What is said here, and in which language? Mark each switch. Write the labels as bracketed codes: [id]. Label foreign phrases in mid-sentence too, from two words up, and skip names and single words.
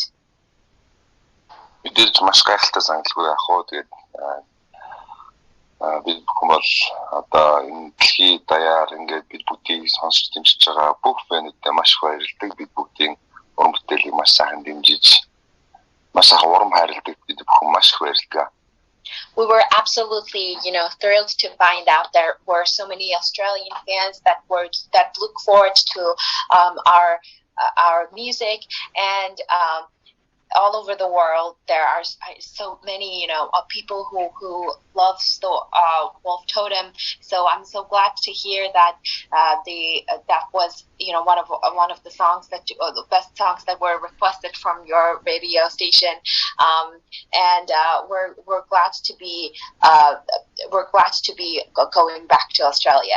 [mn] Мэдээж маш гайхалтай санагдaltaгүй яг хоо тэгээд бид хүмүүс одоо энэ дэлхий даяар ингээд бид бүгдийг сонсч дэмжиж байгаа бүх фэнүүдэд маш их баярлалаа. Бид бүгдийн уран бүтээлийг маш сайхан дэмжиж маш сайхан урам хайрладаг бид бүхэн маш их баярлалаа. [en] We were absolutely, thrilled to find out there were so many Australian fans that look forward to our music, and all over the world there are so many people who love the Wolf Totem, so I'm so glad to hear that that was one of the songs that the best songs that were requested from your radio station, and we're glad to be going back to Australia.